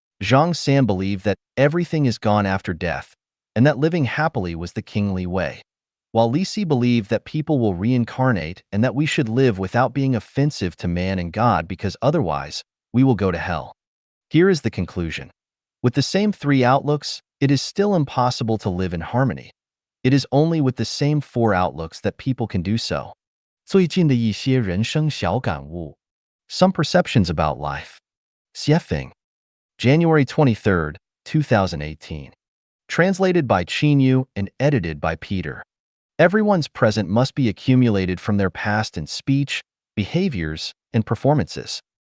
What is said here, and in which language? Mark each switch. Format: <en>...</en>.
<en>Zhang San believed that everything is gone after death, and that living happily was the kingly way, while Li Si believed that people will reincarnate and that we should live without being offensive to man and God because otherwise, we will go to hell. Here is the conclusion. With the same three outlooks, it is still impossible to live in harmony. It is only with the same four outlooks that people can do so.</en> <zh>最近的一些人生小感悟.</zh> <en>Some perceptions about life. Xiefeng, January 23rd, 2018. Translated by Qin Yu and edited by Peter. Everyone's present must be accumulated from their past in speech, behaviors, and performances.</en>